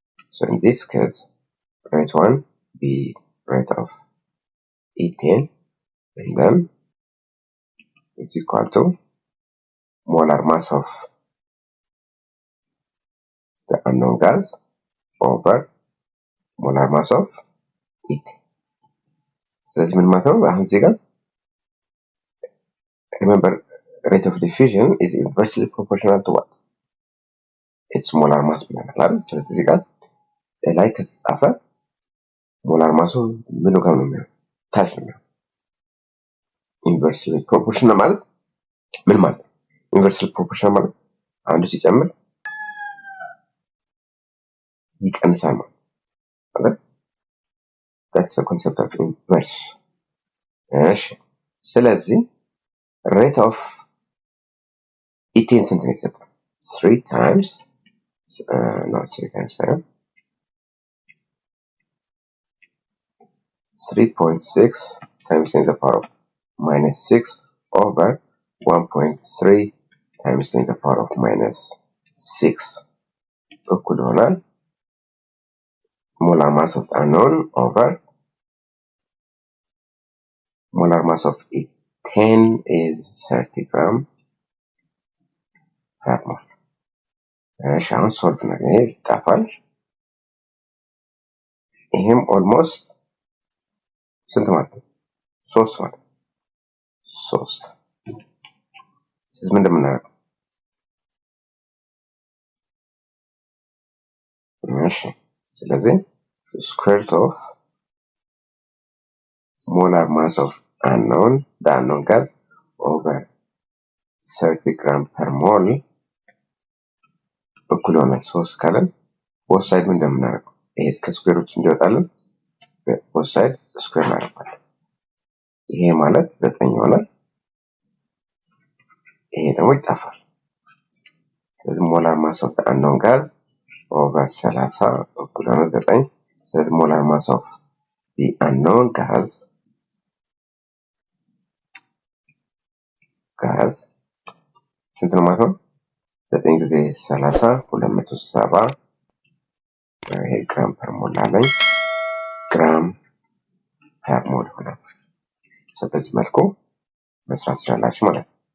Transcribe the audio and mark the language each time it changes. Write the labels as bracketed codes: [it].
[en] So in this case, rate 1 be rate of ethane, and then is equal to molar mass of the unknown gas over molar mass of ethane. [am] ስለዚህ ምን ማለት ነው? አሁን እዚህ ጋር [en] remember rate of diffusion is inversely proportional to what? Its molar mass [am] ብለናል አይደል? ስለዚህ እዚህ ጋር ላይ ከተጻፈ molar mass ምኑ ጋር ነው የሚሆነው? ታች ነው የሚሆነው። inversely proportional ማለት ምን ማለት ነው? inversely proportional ማለት አንዱ ሲጨምር ይቀንሳል ማለት አይደል? [en] That's the concept of inverse. [am] እሺ ስለዚህ rate of ethane ስንት ነው የተሰጠው? [en] 3 times not 3 times 7 3.6 times 10 to the power of minus 6 over 1.3 times 10 to the power of minus 6 [am] እኩል ይሆናል [en] molar mass of the unknown over molar mass of ethane is 30 gram per mole. [am] እሺ አሁን ሶልቭ ነው ይጣፋል። ይሄም ኦልሞስት ስንት ማለት ነው? 3 ማለት 3 ስለዚህ ምን እንደምናደርገው እሺ ስለዚህ square root of [en] molar mass of unknown the unknown gas over 30 gram per mole [am] እኩል ይሆናል 3 ካለን both side ምን እንደምናደርገው ይሄ ከስኩዌር ሩት እንዲወጣልን both side ስኩዌር እናደርጋለን። ይሄ ማለት 9 ይሆናል። ይሄ ደግሞ ይጣፋል። ስለዚህ [en] molar mass of the unknown gas over 30 [am] እኩል ይሆናል 9 ስለዚህ [en] molar mass of the unknown gas [am] ስንት ነው ማለት ነው? 9 ጊዜ 30 270 ይሄ ግራም ፐር ሞል አለኝ ግራም ፐር ሞል ይሆናል። ስለዚህ መልኩ መስራት ይችላልላችሁ ማለት ነው።